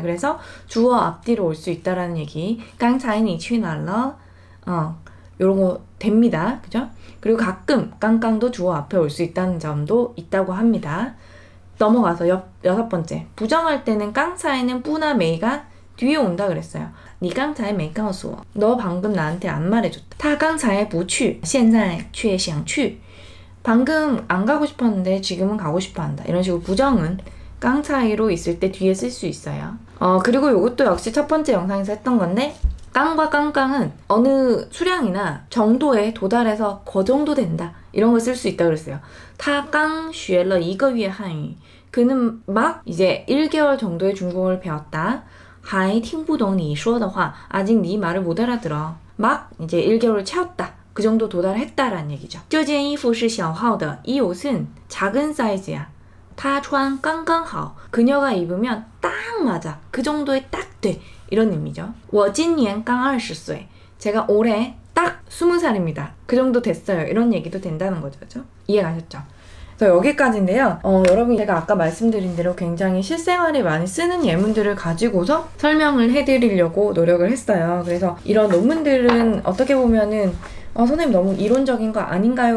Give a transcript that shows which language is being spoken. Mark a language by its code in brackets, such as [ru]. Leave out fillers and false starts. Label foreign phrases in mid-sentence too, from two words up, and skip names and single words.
[ko] 그래서 주어 앞뒤로 올 수 있다라는 얘기. [zh] 刚才你去哪了 [ko] 요런 거 됩니다. 그죠? 그리고 가끔 깡깡도 주어 앞에 올 수 있다는 점도 있다고 합니다. 넘어가서 여섯 번째. 부정할 때는 깡차이는 뿌나 메이가 뒤에 온다 그랬어요. [zh] 你刚才没告诉我. [ko] 너 방금 나한테 안 말해줬다. [zh] 他刚才不去现在却想去 [ko] 방금 안 가고 싶었는데 지금은 가고 싶어 한다. 이런 식으로 부정은 깡차이로 있을 때 뒤에 쓸 수 있어요. 그리고 이것도 역시 첫 번째 영상에서 했던 건데 깡과 깡깡은 어느 수량이나 정도에 도달해서 그 정도 된다. 이런 걸 쓸 수 있다고 그랬어요. [zh] 他刚学了一个月汉语 [ko] 그는 막 이제 1개월 정도의 중국어를 배웠다. [zh] 还听不懂你说的话 [ko] 아직 네 말을 못 알아들어. 막 이제 1개월을 채웠다. 그 정도 도달했다라는 얘기죠. [zh] 这件衣服是小号的 [ko] 이 옷은 작은 사이즈야. [zh] 他穿刚刚好 [ko] 그녀가 입으면 딱 맞아. 그 정도에 딱 돼. 이런 의미죠. [zh] 我今年刚20岁 [ko] 제가 올해 딱 20살입니다. 그 정도 됐어요. 이런 얘기도 된다는 거죠. 그죠? 이해가셨죠? 그래서 여기까지인데요. 여러분 제가 아까 말씀드린 대로 굉장히 실생활에 많이 쓰는 예문들을 가지고서 설명을 해드리려고 노력을 했어요. 그래서 이런 논문들은 어떻게 보면은 선생님 너무 이론적인 거 아닌가요?